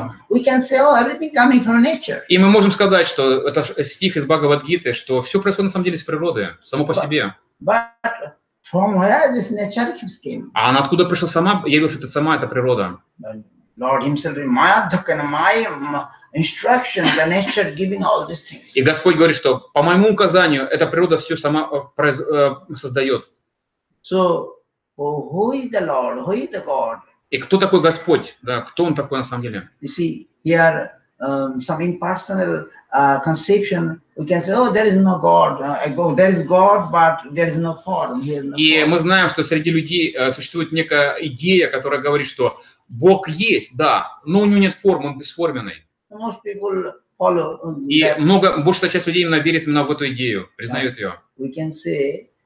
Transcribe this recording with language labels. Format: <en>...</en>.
<en>We can say, oh, everything coming from nature.</en> <ru>И мы можем сказать, что это стих из Бхагавад-гиты, что все происходит на самом деле из природы, само по себе.</ru> <en>But from where this nature came?</en> <ru>А она откуда пришла сама, явилась сама эта природа?</ru> <en>Lord Himself, my instruction, the nature giving all these things.</en> <ru>И Господь говорит, что по моему указанию эта природа все сама создает.</ru> <en>So, who is the Lord? Who is the God?</en> <ru>И кто такой Господь? Да, кто Он такой на самом деле?</ru> <en>You see, here some impersonal conception. We can say, oh, there is no God. There is God, but there is no form.</en> <ru>И мы знаем, что среди людей существует некая идея, которая говорит, что Бог есть, да, но у него нет формы, он бесформенный. И большая часть людей именно верит именно в эту идею, признает ее.</ru>